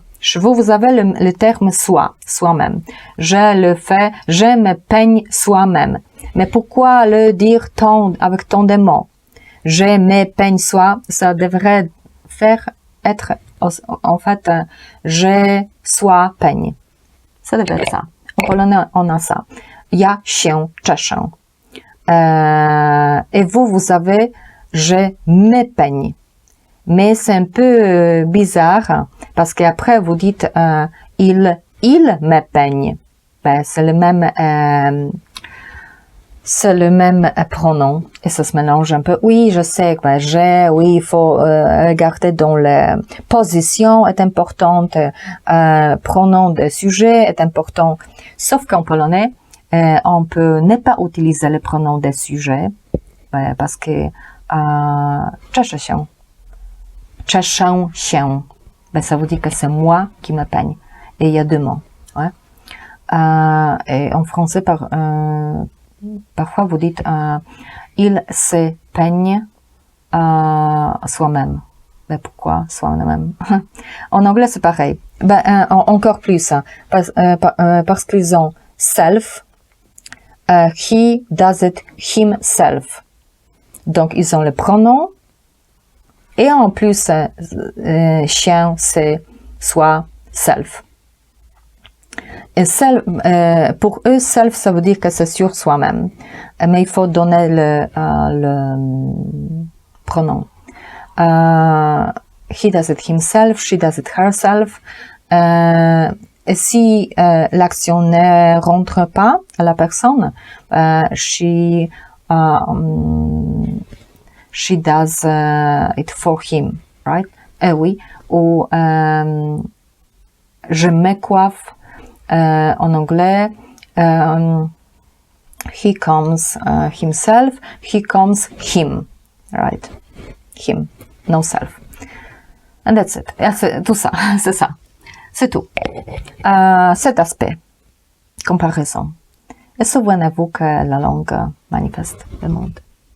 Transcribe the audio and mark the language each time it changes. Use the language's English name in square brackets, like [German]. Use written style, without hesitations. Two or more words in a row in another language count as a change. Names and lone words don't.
[French] Chez vous avez le terme soi-même. Je le fais, je me peigne soi-même. Mais pourquoi le dire avec tant de mots? Je me peigne soi, ça devrait être, en fait, je sois peigne. Ça devrait être ça. En polonais, on a ça. [Polish] Ja się czeszę. [French] Et vous avez je me peigne. Mais c'est un peu bizarre parce qu'après vous dites il me peigne. Ben, c'est le même pronom et ça se mélange un peu. Oui, je sais que oui, il faut regarder dans la position est importante, pronom de sujet est important. Sauf qu'en polonais, on peut ne pas utiliser le pronom de sujet parce que [Polish] czeszę się. Czeszę się. [French] Ben, ça vous dit que c'est moi qui me peigne. Et il y a deux mots. Ouais. Et en français, parfois vous dites il se peigne soi-même. Ben, pourquoi soi-même? En anglais, c'est pareil. Ben, encore plus. Parce qu'ils ont self. [English] He does it himself. [French] Donc, ils ont le pronom. Et en plus, chien, c'est soi, self. Et pour eux, self, ça veut dire que c'est sur soi-même. Mais il faut donner le pronom. [English] He does it himself, she does it herself. [French] Et si l'action ne rentre pas à la personne, [English] she does it for him, right? [French] Oui. Ou je me coiffe en anglais. [English] he comes himself, he comes him, right? Him, no self. And that's it. [French] Tout ça, c'est ça. C'est tout. Cet aspect, comparaison. Et souvenez-vous que la langue manifeste le monde.